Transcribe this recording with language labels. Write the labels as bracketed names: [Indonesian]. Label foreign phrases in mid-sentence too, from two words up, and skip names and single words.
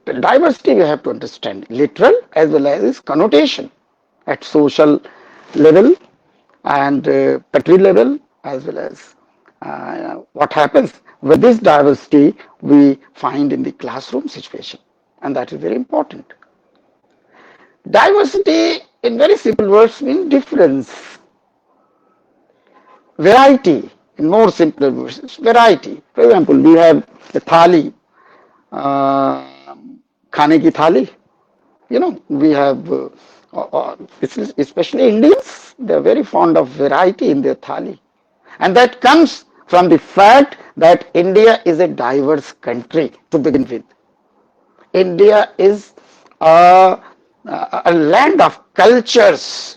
[English] Diversity we have to understand, literal as well as its connotation at social level and country level, as well as what happens with this diversity we find in the classroom situation, and that is very important. Diversity in very simple words means difference, variety. In more simple words, it's variety. For example, we have a thali, uh, [Hindi] khane ki thali. [English] You know, we have, especially Indians, they are very fond of variety in their thali. And that comes from the fact that India is a diverse country to begin with. India is a land of cultures.